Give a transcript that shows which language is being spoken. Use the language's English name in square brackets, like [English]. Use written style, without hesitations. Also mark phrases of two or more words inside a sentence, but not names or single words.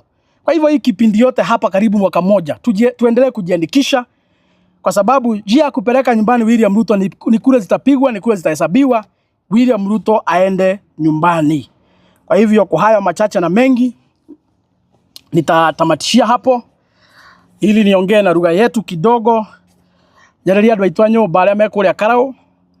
[Swahili] Kwa hivyo hii kipindi yote hapa karibu mwaka mmoja tuendelee kujiandikisha, kwa sababu njia ya kupeleka nyumbani William Ruto ni kura zitapigwa, ni kura zitahesabiwa, William Ruto aende nyumbani. Kwa hivyo kwa hayo machache na mengi nitatamatishia hapo, ili niongee na lugha yetu kidogo. [Kikuyu] Nyereria andu aitu a nyumba aria me kuria Karau